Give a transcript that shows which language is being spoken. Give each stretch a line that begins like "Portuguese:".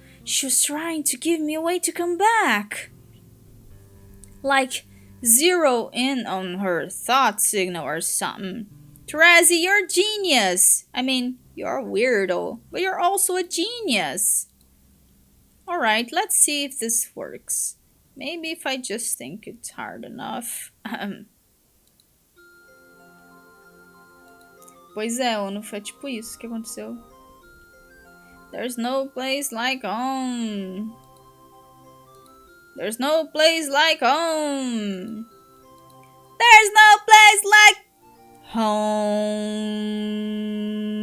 English: She was trying to give me a way to come back. Like, zero in on her thought signal or something. Tarazi, you're a genius. I mean, you're a weirdo, but you're also a genius. Alright, let's see if this works. Maybe if I just think it's hard enough.
Portuguese: Pois é, ou não foi tipo isso que aconteceu?
English: There's no place like home. There's no place like home. There's no place like home.